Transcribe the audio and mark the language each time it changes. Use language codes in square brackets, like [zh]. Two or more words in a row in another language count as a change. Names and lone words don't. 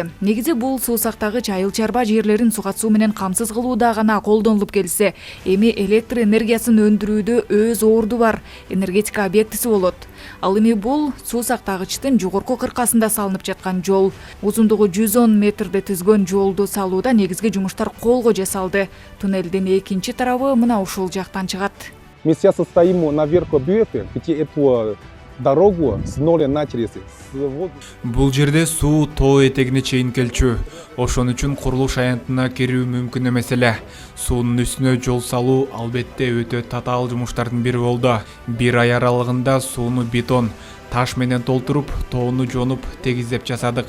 [ky] Негизи бул суу сактагыч айыл чарба жерлерин сугат суу менен камсыз кылууда гана колдонулуп келсе, эми электр энергиясын өндүрүүдө өз орду бар энергетика объектиси болот. Ал эми бул суу сактагычтын жогорку кыркасында салынып жаткан жол. Узундугу 110 метрди түзгөн жолду салууда негизги жумуштар колго жасалды. Туннелдин экинчи тарабы мына ушул жактан чыгат. [ru] Мы сейчас стоим наверх бюджета, где эту дорогу с нуля начались. [ky] Бул жерде суу тоо этегине чейин келчү. Ошон үчүн курулуш аянтына кирүү мүмкүн эмес эле. Суунун үстүнө жол салуу албетте өтө татаал жумуштардын бири болду. Бир ай аралыгында сууну бетон, таш менен толтуруп, тоону жонуп, тегиздеп жасадык.